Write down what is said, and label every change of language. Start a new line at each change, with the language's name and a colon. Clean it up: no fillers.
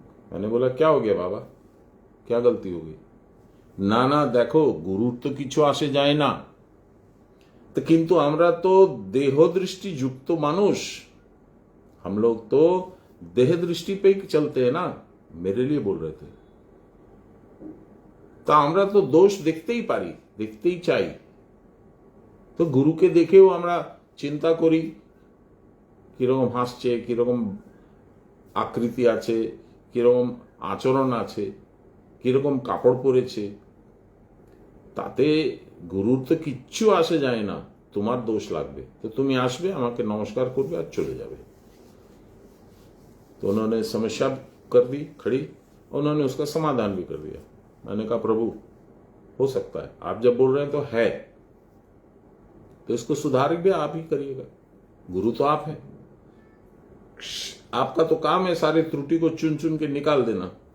Hindi: मैंने बोला क्या हो गया बाबा, क्या गलती हो गई? ना ना देखो, गुरु तो किछु
Bangla: আসে যায় না,
Hindi: तो किंतु
Bangla: আমরা
Hindi: तो देह दृष्टि युक्त मानुष, हम लोग तो देह दृष्टि पे चलते हैं ना। मेरे लिए बोल रहे थे, तो
Bangla: আমরা তো দোষ দেখতেই পারি, দেখতেই চাই। তো গুরুকে দেখেও আমরা চিন্তা করি কিরকম হাসছে, কিরকম আকৃতি আছে, কিরকম আচরণ আছে, কিরকম কাপড় পরেছে, তাতে গুরুর তো কিচ্ছু আসে যায় না। তোমার দোষ লাগবে, তো তুমি আসবে, আমাকে নমস্কার করবে আর চলে যাবে।
Hindi: तो उन्होंने समस्या कर दी खड़ी, उन्होंने उसका समाधान भी कर दिया। मैंने कहा प्रभु हो सकता है, आप जब बोल रहे हैं तो है, तो इसको सुधार भी आप ही करिएगा। गुरु तो आप हैं, आपका तो काम है सारी त्रुटि को चुन चुन के निकाल देना।